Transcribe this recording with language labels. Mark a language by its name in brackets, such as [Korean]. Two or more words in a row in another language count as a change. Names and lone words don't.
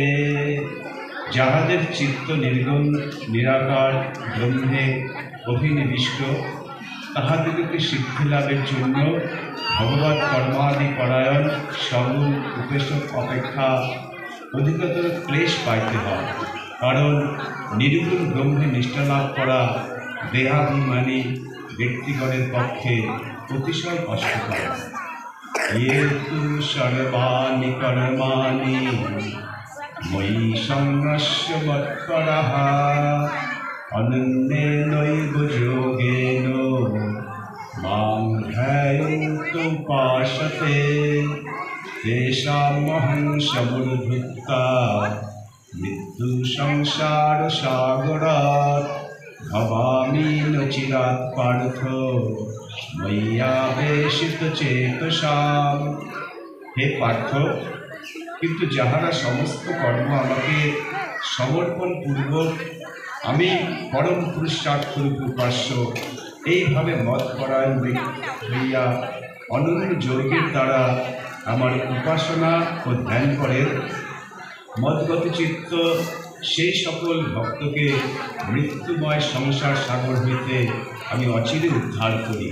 [Bangla] যাহাদের চিত্ত নির্গুণ নিরাকার ব্রহ্মে অভিনিবিষ্ট, তাহাদিগকে সিদ্ধি লাভের জন্য ভগবৎ কর্মাদি পরায়ণ সগুণ উপাসক অপেক্ষা অধিকতর ক্লেশ পাইতে হয়। কারণ নির্গুণ ব্রহ্মে নিষ্ঠা লাভ করা দেহাভিমানী ব্যক্তিগণের পক্ষে অতিশয় কষ্টকর। [Sanskrit] ये तु सर्वाणि कर्माणि मयि सन्न्यस्य मत्परः अनन्येनैव योगेन मां ध्यायन्तुपासते तेषामहं समूढभूता मृत्युसंसारसागरात् भवामि न चिरात् पार्थ ময়্যাবেশিতচেতসাম। [Bangla] হে পার্থ, কিন্তু যাহারা সমস্ত কর্ম আমাকে সমর্পণ পূর্বক আমি পরম পুরুষার্থরূপ উপাস্য এইভাবে মতপরায়ণ হইয়া অনন্য যোগের দ্বারা আমার উপাসনা ও ধ্যান করেন, মদগত চিত্ত সেই সকল ভক্তকে মৃত্যুময় সংসার সাগর হইতে আমি অচিরে উদ্ধার করি।